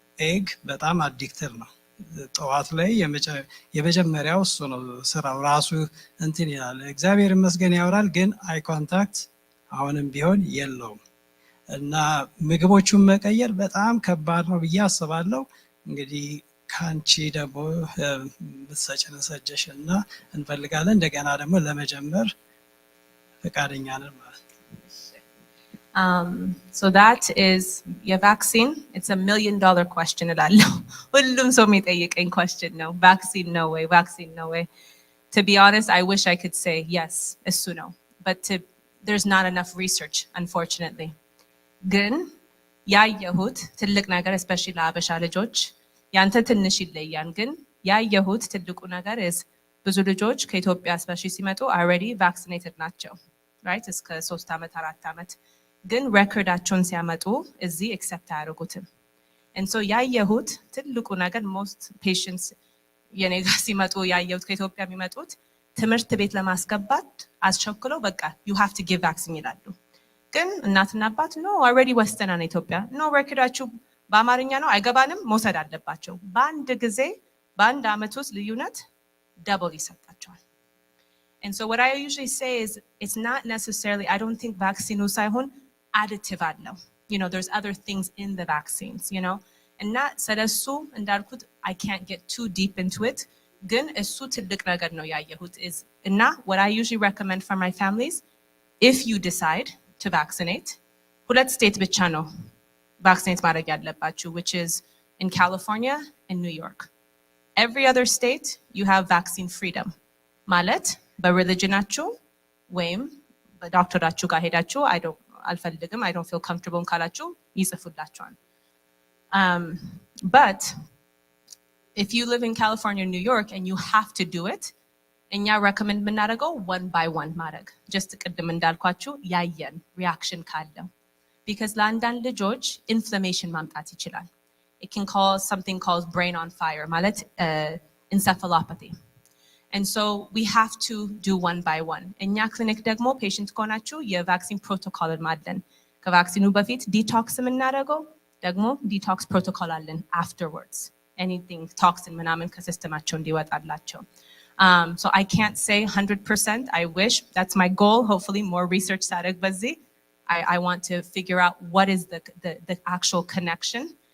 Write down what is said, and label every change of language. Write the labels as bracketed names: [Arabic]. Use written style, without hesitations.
[Amharic] ኤግ በጣም አዲክቲቭ ነው። ጠዋት ላይ የመጀመሪያው እሱ ነው ስራው ራሱ እንትን ይላል። እግዚአብሔር ይመስገን ያወራል፣ ግን አይ ኮንታክት አሁንም ቢሆን የለውም እና ምግቦቹን መቀየር በጣም ከባድ ነው ብዬ አስባለሁ። እንግዲህ ከአንቺ ደግሞ ብትሰጭን ሰጀሽን እና እንፈልጋለን እንደገና ደግሞ ለመጀመር ፈቃደኛ ነን ማለት ነው። [English] So that is your vaccine. It's $1 million question እላለሁ። [Amharic] ሁሉም ሰው የሚጠይቀኝ question ነው። [English] Vaccine no way, vaccine no way. To be honest, I wish I could say yes, እሱ ነው. But there's not enough research, unfortunately. [Amharic] ግን ያየሁት ትልቅ ነገር especially ለአበሻ ልጆች ያንተ ትንሽ ይለያል፣ ግን ያየሁት ትልቁ ነገር is ብዙ ልጆች ከኢትዮጵያ especially ሲመጡ [English] already vaccinated [Amharic] ናቸው, right? እስከ 3 ዓመት 4 ዓመት ግን ሬኮርዳቸውን ሲያመጡ እዚህ accept አያደርጉትም። and so ያየሁት ትልቁ ነገር [English] most patients [Amharic] የኔ ጋር ሲመጡ ያየሁት ከኢትዮጵያ የሚመጡት ትምህርት ቤት ለማስገባት አስቸክለው በቃ [English] you have to give vaccine [Amharic] ይላሉ። ግን እናትና አባት no already ወስተናል ኢትዮጵያ no ሬኮርዳችሁ በአማርኛ ነው አይገባንም መውሰድ አለባቸው። በአንድ ጊዜ በአንድ ዓመት ውስጥ ልዩነት double ይሰጣቸዋል። [English] And so what I usually say is it's not necessarily, I don't think vaccine [Amharic] ሳይሆን additive አለው. [English] You know, there's other things in the vaccines, you know. [Amharic] እና ስለሱ እንዳልኩት [English] I can't get too deep into it. [Amharic] ግን እሱ ትልቅ ነገር ነው ያየሁት [English] is እና what I usually recommend for my families, if you decide to vaccinate, [Amharic] ሁለት ስቴት ብቻ ነው [English] vaccinate ማድረግ ያለባችሁ, which is in California and New York. Every other state you have vaccine freedom. [Amharic] ማለት በሪሊጅናችሁ ወይም በዶክተራችሁ ጋር ሄዳችሁ አልፈልግም [English] I don't feel comfortable [Amharic] ካላችሁ ይጽፉላችኋል። [English] But if you live in California or New York and you have to do it, እኛ recommend የምናደርገው 1 by 1 ማድረግ just [Amharic] ቅድም እንዳልኳችሁ ያየን [English] reaction ካለው because [Amharic] ለአንዳንድ ልጆች inflammation ማምጣት ይችላል. [English] It can cause something called brain on fire ማለት encephalopathy. And so we have to do 1 by 1. [Amharic] እኛ ክሊኒክ ደግሞ ፔሽንት ከሆናችሁ የቫክሲን ፕሮቶኮል አለን። ከቫክሲኑ በፊት ዲቶክስ የምናደርገው ደግሞ ዲቶክስ ፕሮቶኮል አለን afterwards. Anything toxin ምናምን ከሲስተማቸው እንዲወጣላቸው. [English] So I can't say 100%. I wish that's my goal. Hopefully more research [Amharic] ሳደርግ በዚህ [English] I want to figure out what is the actual connection.